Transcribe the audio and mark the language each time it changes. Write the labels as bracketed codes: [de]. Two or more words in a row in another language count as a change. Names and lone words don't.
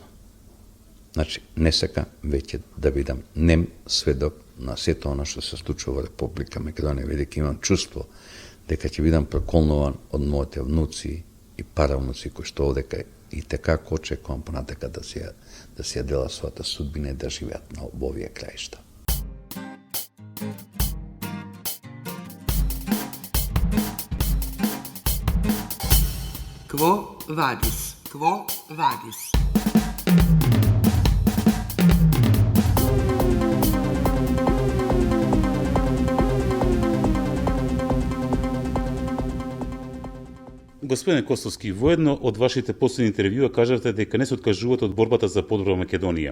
[mk] Значи, не сака веќе да бидам нем сведок на сето она што се случува во Република Македонија, бидејќи имам чувство дека ќе бидам проколнуван од моите внуци и паравнуци кои што овдека и така очекувам понатака да си ја дела својата судбина и да живеат на овие краишта. [la] Quo vadis? Quo vadis? [mk] Господине Костовски, во едно од вашите последни интервјуа кажавте дека не се откажувате од борбата за подобра Македонија.